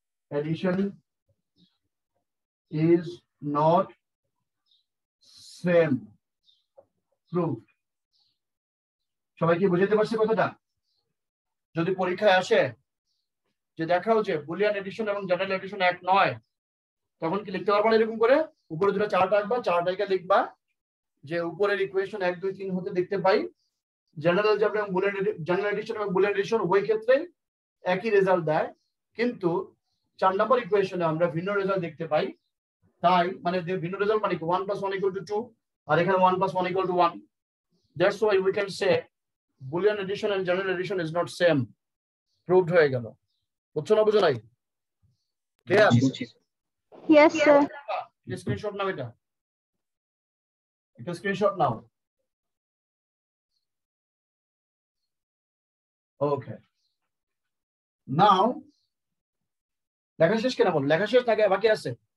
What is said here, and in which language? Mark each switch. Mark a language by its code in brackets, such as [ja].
[en] addition is not same. [bn] Proved. সবাই কি বুঝতে পারছে কথাটা? যদি পরীক্ষায় আসে যে দেখাও যে বুলিয়ান এডিশন এবং জেনারেল এডিশন এক নয়, তখন কি লিখতে পারবা এরকম করে? উপরে দুটো চার্ট আঁকবা, চার্টটাকে লিখবা যে উপরের ইকুয়েশন 1 2 3 হতে দেখতে পাই জেনারেল এডিশন এবং বুলিয়ান এডিশন উভয় ক্ষেত্রে একই রেজাল্ট দেয়, কিন্তু 4 নম্বর ইকুয়েশনে আমরা ভিন্ন রেজাল্ট দেখতে পাই। তাই মানে ভিন্ন রেজাল্ট মানে 1 + 1 = 2 আর এখানে 1 + 1 = 1. [en] That's why we can say Boolean addition and general addition is not same. [bn] Proved হয়ে গেল। বুঝছো না বুঝো নাই? ক্লিয়ার? [en] Yes, sir. [bn] স্ক্রিনশট নাও, এটা স্ক্রিনশট নাও। [en] okay, নাও [bn] লেখা শেষ কেন বল? লেখা শেষ নাকি বাকি আছে?